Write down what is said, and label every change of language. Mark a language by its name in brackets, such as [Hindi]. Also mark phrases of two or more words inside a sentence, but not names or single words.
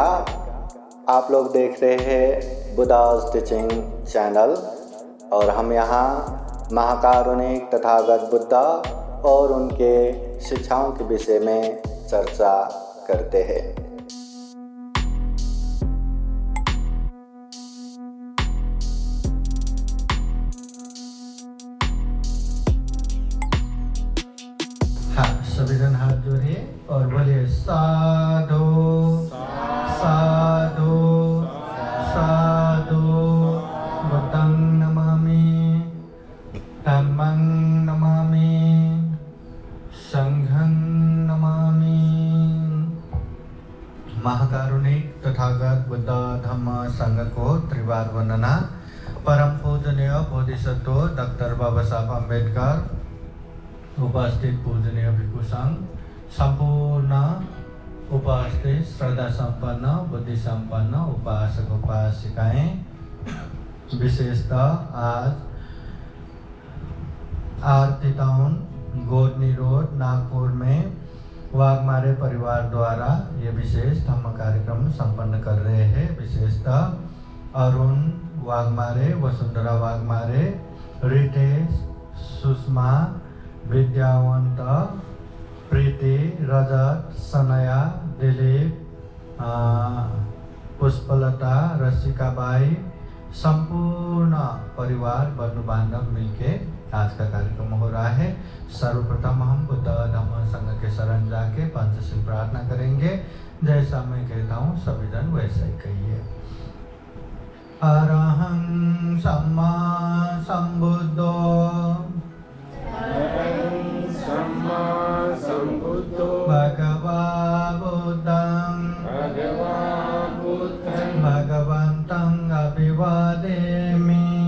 [Hindi] आप लोग देख रहे हैं बुद्धास टीचिंग चैनल और हम यहाँ महाकारुणिक तथागत बुद्धा और उनके शिक्षाओं के विषय में चर्चा करते हैं। हाँ, सभी जन हाथ जोड़िए और बोलिए [Pali] साधु साधु साधु। बुद्धं नमामि, धम्मं नमामि, संघं नमामि। [Hindi] महाकारुणिक तथागत बुद्ध धम्म संघ को त्रिवार वंदना। परम पूजनीय बोधिसत्व डॉक्टर बाबा साहब अम्बेडकर, उपस्थित पूजनीय भिक्षु संघ, संपूर्ण उपस्थित श्रद्धा संपन्न बुद्धि संपन्न उपासक उपासिकाएं, विशेषतः आज आरती टाउन गोदनी रोड नागपुर में वाघमारे परिवार द्वारा ये विशेष धम्म कार्यक्रम संपन्न कर रहे हैं। विशेषतः अरुण वाघमारे, वसुंधरा वाघमारे, रितेश, सुषमा, विद्यावंत, प्रीति, रजत, सनया, दिलीप, पुष्पलता, रसिकाबाई, संपूर्ण परिवार बंधु बांधव मिलके आज का कार्यक्रम हो रहा है। सर्वप्रथम हम बुद्ध धम्म संघ के शरण जाके पंचशील प्रार्थना करेंगे। जैसा मैं कहता हूँ सभी जन वैसा ही कहिए। [Pali] अरहं सम्मा संबुद्धो भगवा बुद्धं भगवन्तं अभिवादेमि।